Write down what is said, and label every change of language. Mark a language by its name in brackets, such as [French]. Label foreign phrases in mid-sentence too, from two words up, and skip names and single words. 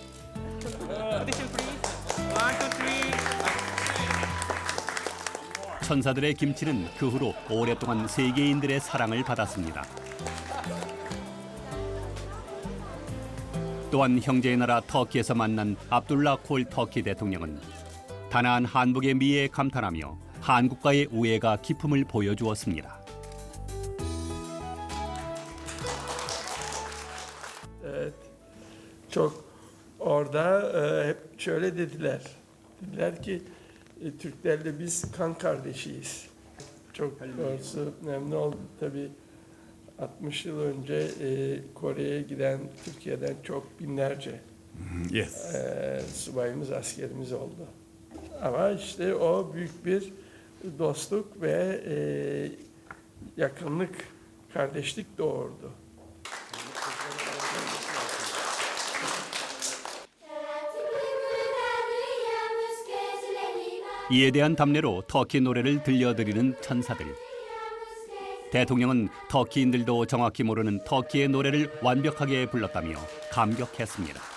[Korean] 천사들의 김치는 그 후로 오랫동안 세계인들의 사랑을 받았습니다. 또한 형제의 나라 터키에서 만난 압둘라 콜 터키 대통령은 단아한 한복의 미에 감탄하며 한국과의 우애가 깊음을 보여주었습니다. [Turkish] Çok orada hep şöyle dediler. Dediler ki Türklerle biz kan kardeşiyiz. Çok doğrusu memnun oldum tabii. 60 yıl önce Kore'ye giden Türkiye'den çok binlerce subayımız, askerimiz oldu. Ama işte o büyük bir dostluk ve yakınlık, kardeşlik doğurdu. [Korean] 이에 대한 답례로 터키 노래를 들려드리는 천사들. 대통령은 터키인들도 정확히 모르는 터키의 노래를 완벽하게 불렀다며 감격했습니다.